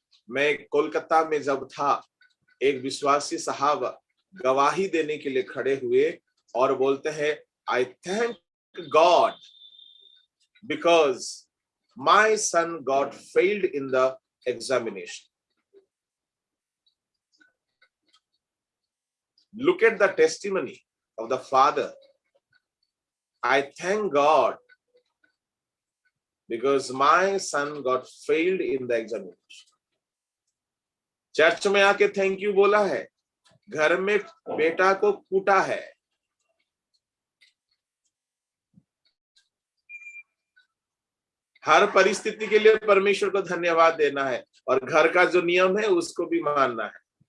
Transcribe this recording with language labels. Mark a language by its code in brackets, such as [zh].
[hi] मैं कोलकाता में जब था, एक विश्वासी साहब गवाही देने के लिए खड़े हुए और बोलते हैं, [en] I thank God because my son got failed in the examination. Look at the testimony of the father. I thank God because my son got failed in the examination. [hi] Church में आके थैंक यू बोला है, घर में बेटा को कूटा है। हर परिस्थिति के लिए परमेश्वर को धन्यवाद देना है और घर का जो नियम है उसको भी मानना है।